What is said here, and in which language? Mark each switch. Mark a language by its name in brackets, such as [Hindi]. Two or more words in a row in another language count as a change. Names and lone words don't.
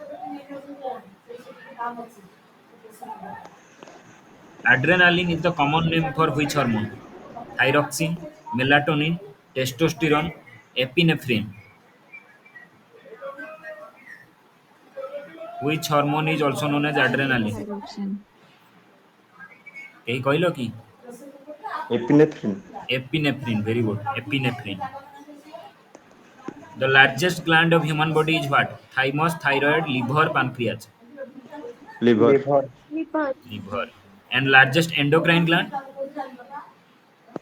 [English] Adrenaline is the common name for which hormone? Thyroxine, melatonin, testosterone, epinephrine. Which hormone is also known as adrenaline? Thyroxine. [Odia] କେହି କହିଲ କି? [English] Epinephrine. Epinephrine, very good. Epinephrine. The largest gland of human body is what? Thymus, thyroid, liver, pancreas. Liver. Liver. Liver. And largest endocrine gland?